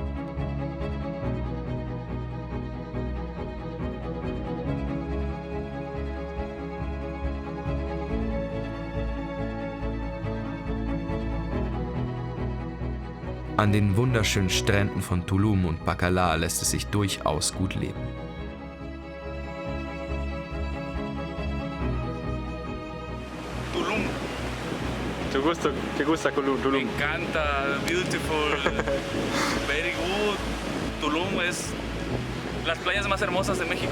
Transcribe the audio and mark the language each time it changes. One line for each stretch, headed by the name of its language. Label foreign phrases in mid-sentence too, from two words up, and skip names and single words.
German: An den wunderschönen Stränden von Tulum und Bacalar lässt es sich durchaus gut leben. Tulum.
Spanish: ¿Te gusta Tulum? Me encanta,
English: beautiful, very good.
Spanish: Tulum es las playas más hermosas de México.